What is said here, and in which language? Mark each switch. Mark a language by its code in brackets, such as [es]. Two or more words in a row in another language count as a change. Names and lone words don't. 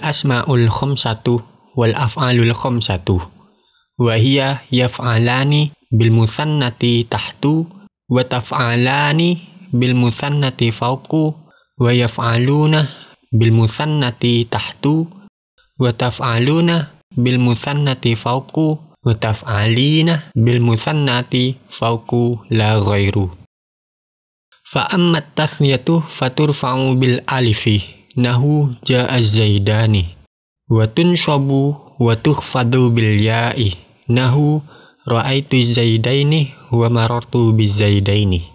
[ar] الأسماء الخمسة والأفعال الخمسة وهي يفعلان بالمثناة تحت وتفعلان بالمثناة فوق ويفعلون بالمثناة تحت وتفعلون بالمثناة فوق وتفعلين بالمثناة فوق لا غير. فأما التثنية فترفع بالألف نحو جاء الزيدان وتنصب وتخفض بالياء نحو رأيت الزيدين ومررت بالزيدين.